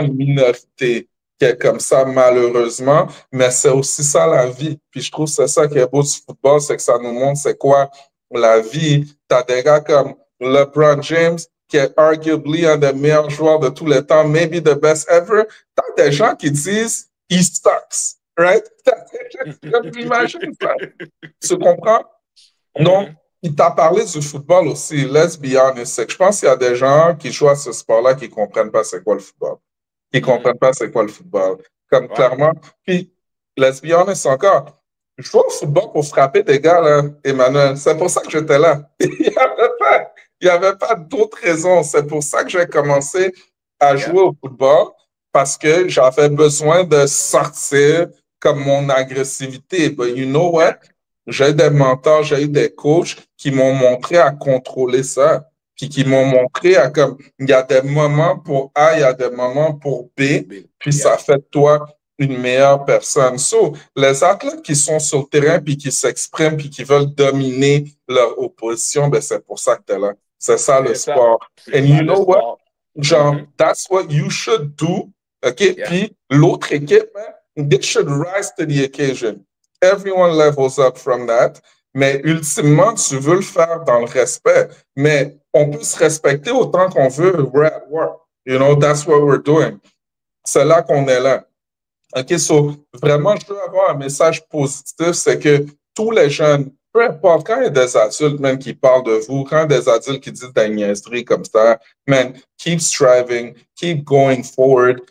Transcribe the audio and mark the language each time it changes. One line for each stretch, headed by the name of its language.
French: une minorité qui est comme ça, malheureusement, mais c'est aussi ça la vie. Puis je trouve que c'est ça qui est beau du football, c'est que ça nous montre c'est quoi la vie. Tu as des gars comme LeBron James, qui est arguably un des meilleurs joueurs de tous les temps,
English: maybe the best ever.
French: Tu as des gens qui disent
English: he sucks, right?
French: Imagine ça. Tu comprends? Donc, il t'a parlé du football aussi.
English: Let's be honest.
French: C'est que je pense qu'il y a des gens qui jouent à ce sport-là qui ne comprennent pas c'est quoi le football. Qui ne comprennent pas c'est quoi le football. Comme Ouais. clairement. Puis,
English: let's be honest
French: encore. Je joue au football pour frapper des gars, là, Emmanuel. C'est pour ça que j'étais là. Il y avait pas d'autre raison. C'est pour ça que j'ai commencé à
English: Yeah.
French: jouer au football parce que j'avais besoin de sortir comme mon agressivité.
English: But you know what?
French: J'ai des mentors, j'ai eu des coachs qui m'ont montré à contrôler ça, puis qui m'ont montré à comme, il y a des moments pour A, il y a des moments pour B, puis ça fait de toi une meilleure personne. So, les athlètes qui sont sur le terrain, puis qui s'expriment, puis qui veulent dominer leur opposition, ben c'est pour ça que tu es là. C'est ça le sport. C'est
English: And you
French: le
English: know what?
French: sport.
English: Genre, that's what you should do. OK? Yeah.
French: Puis l'autre équipe,
English: man, they should rise to the occasion. Everyone levels up from that.
French: Mais ultimement, tu veux le faire dans le respect. Mais on peut se respecter autant qu'on veut.
English: We're at work. You know, that's what we're doing.
French: C'est là qu'on est là. OK, so, vraiment, je veux avoir un message positif, c'est que tous les jeunes, peu importe, quand il y a des adultes même qui parlent de vous, quand il y a des adultes qui disent des niaiseries comme ça, man,
English: keep striving, keep going forward.